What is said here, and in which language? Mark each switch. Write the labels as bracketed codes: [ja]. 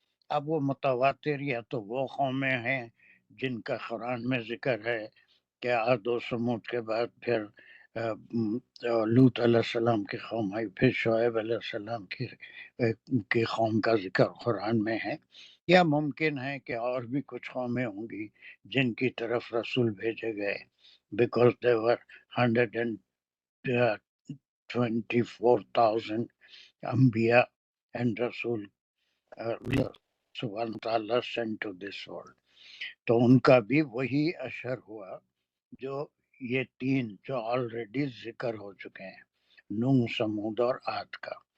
[ur] اب وہ متواتر یا تو وہ قومیں ہیں جن کا قرآن میں ذکر ہے کہ عاد و سمود کے بعد پھر لوط علیہ السلام کی قوم آئی، پھر شعیب علیہ السلام کی قوم کا ذکر قرآن میں ہے، یا ممکن ہے کہ اور بھی کچھ قومیں ہوں گی جن کی طرف رسول بھیجے گئے. [en] because there were 124,000 Anbiya and Rasul Allah subhanahu wa ta'ala sent to this world. [ur] تو ان کا بھی وہی اشر ہوا جو یہ تین جو آلریڈی ذکر ہو چکے ہیں، نوح، سمود اور عاد کا.